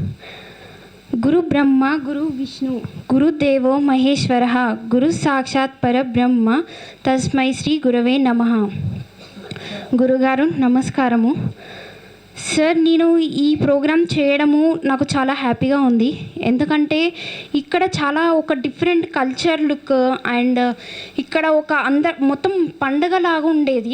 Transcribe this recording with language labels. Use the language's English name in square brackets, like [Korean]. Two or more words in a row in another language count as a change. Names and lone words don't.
[Sanskrit] गुरु ब्रह्मा, गुरु विष्णु, गुरु देवो महेश्वरः, गुरु साक्षात् परब्रह्म, तस्मै श्री गुरवे नमः. [Telugu] గురుగారు నమస్కారము. సార్, నేను ఈ ప్రోగ్రామ్ చేయడము నాకు చాలా హ్యాపీగా ఉంది. ఎందుకంటే ఇక్కడ చాలా ఒక [English] different culture look and [Telugu] ఇక్కడ ఒక మొత్తం పండగలాగా ఉండేది.